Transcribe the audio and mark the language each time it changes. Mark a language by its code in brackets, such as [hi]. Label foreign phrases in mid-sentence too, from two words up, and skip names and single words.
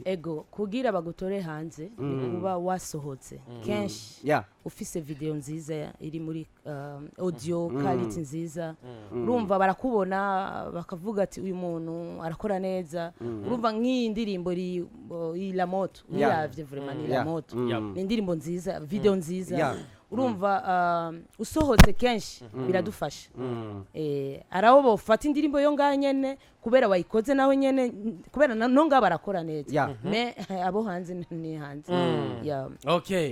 [rn] ego kugira bagutore hanze ni kuba wasohotse kenshi ufise video nziza iri muri [en] audio quality [rn] nziza urumva barakubona bakavuga ati uyu muntu arakora neza urumva nk'iyi ndirimbo iri la moto yavye vraiment ni la moto ni indirimbo nziza video nziza urumva usohotse kenshi biradufasha araho bofata indirimbo yo ngaho nyene kubera wayikoze naho nyene kubera no ngaho barakora neza me abo hanze ni hanze okay